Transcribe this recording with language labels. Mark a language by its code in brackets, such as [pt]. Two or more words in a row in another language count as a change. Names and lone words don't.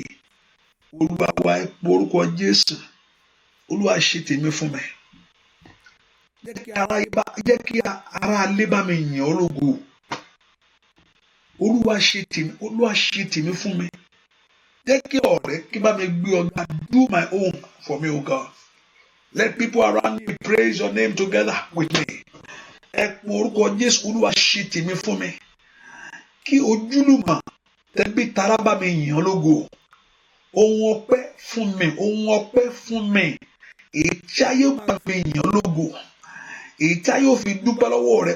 [yo] Olúwa, wá orúkọ Jésù. Olúwa, ṣe tèmi fún mi. Jẹ́ kí ara alé bá mi yìn ọ́ lógo. Olúwa, ṣe tèmi fún mi. Jẹ́ kí ọ̀rẹ́ kí bá mi gbé ọ̀gá. [en] Do my own for me, O God. Let people around me praise your name together with me. [yo] Ẹ pọ orúkọ Jésù. Olúwa, ṣe tèmi fún mi. Kí ojúlùmọ̀ tẹbí tará bá mi yìn ọ́ lógo. Ohun ọpẹ́ fún mi. Ohun ọpẹ́ fún mi. Èyí tí ayé bá fi yìn ọ́ lógo. Èyí tí ayé ò fi dúpẹ́ lọ́wọ́ rẹ̀.